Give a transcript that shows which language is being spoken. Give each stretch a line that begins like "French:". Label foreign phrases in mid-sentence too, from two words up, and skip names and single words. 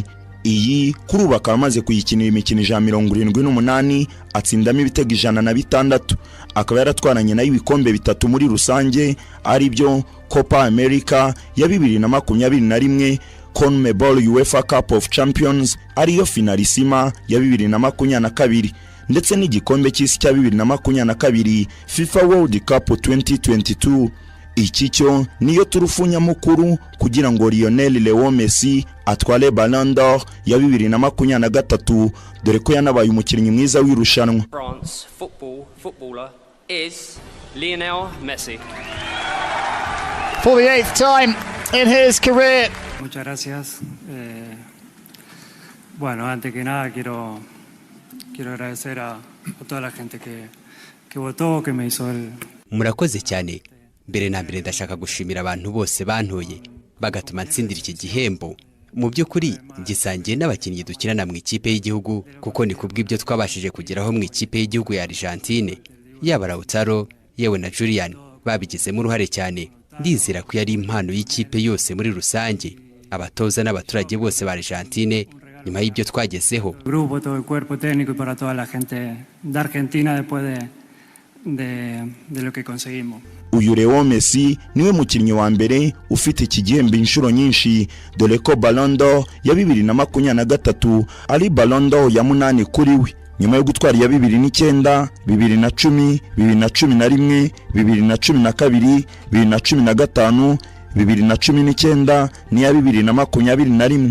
Kinyarwanda: Iyi kuri ubu akaba amaze kuyikinira imikino 178, atsindamo ibitego 106, akaba yaratwaranye nayo ibikombe 3 muri rusange, ari byo Copa America ya 2021, CONMEBOL UEFA Cup of Champions ariyo finalissima ya 2022, ndetse n'igikombe cy'isi cya 2022 FIFA World Cup 2022. Iki cyo niyo turufu nyamukuru kugira ngo Lionel Leo Messi atware Ballon d'Or ya 2023, dore ko yanabaye umukinnyi mwiza w'irushanwa.
English: France footballer is Lionel Messi. For the 8th time in his career.
Spanish: Muchas gracias. Bueno, antes que nada quiero agradecer a toda la gente que votó, que me hizo el...
Kinyarwanda: Murakoze cyane. Mbere na mbere ndashaka gushimira abantu bose bantoye bagatuma ntsindira iki gihembo. Mu by'ukuri gisangiye n'abakinnyi dukirana mu ikipe y'igihugu, kuko ni kubw'ibyo twabashije kugeraho mu ikipe y'igihugu ya Argentine. Yaba Lautaro yewe na Julian babigizemo uruhare cyane. Ndizera ko yari impano y'ikipe yose muri rusange, abatoza n'abaturage bose ba Argentine nyuma y'ibyo twagezeho.
Spanish: Grupo, todo el cuerpo técnico y para toda la gente de Argentina después de lo que conseguimos.
Kinyarwanda: Uyu Leo Messi niwe mukinnyi wa mbere ufite iki gihembo inshuro nyinshi, dore ko Ballon d'Or ya 2023 ari Ballon d'Or ya 8 kuri we, nyuma yo gutwara ya 2009, 2010, 2011, 2012, 2015, 2019 n'iya 2021.